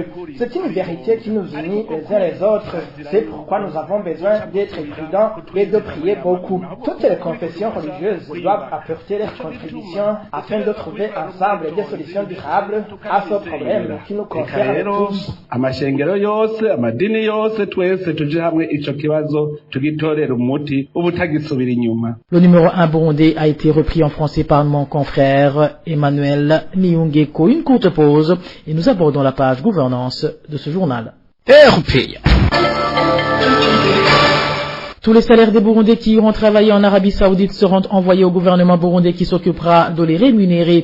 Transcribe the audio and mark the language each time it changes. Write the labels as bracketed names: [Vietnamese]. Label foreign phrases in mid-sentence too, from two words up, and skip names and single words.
[French] C'est une vérité qui nous unit les uns les autres. C'est pourquoi nous avons besoin d'être prudents et de prier beaucoup. Toutes les confessions religieuses doivent apporter leur contribution afin de trouver ensemble des solutions durables à ce problème qui nous concerne tous. [Rundi] Amashengero yose, amadini yose, twese tuje hamwe ico kibazo tugitorera umuti ubutagisubira inyuma. [French] Le numéro 1 burundais a été repris en français par mon confrère Emmanuel Niungeko. Une courte pause et nous abordons la page gouvernance de ce journal. RPA. Tous les salaires des Burundais qui iront travailler en Arabie Saoudite seront envoyés au gouvernement burundais qui s'occupera de les rémunérer.